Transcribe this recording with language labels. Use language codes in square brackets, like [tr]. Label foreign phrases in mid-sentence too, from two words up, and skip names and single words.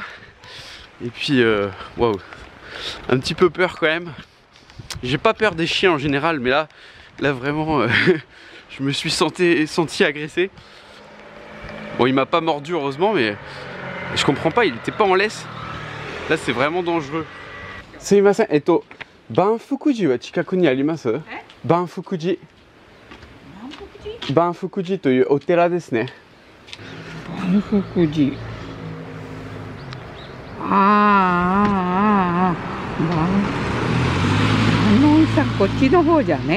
[fr] Et puis waouh, un petit peu peur quand même. J'ai pas peur des chiens en général, mais là vraiment je me suis senti agressé. Bon, il m'a pas mordu heureusement, mais je comprends pas, il était pas en laisse. Là c'est vraiment dangereux. [ja] すみません、Banfukujiは近くにあります? Banfukuji. バンフク寺というお寺ですね。バンフク寺。ああ、観音さん、こっちの方じゃね。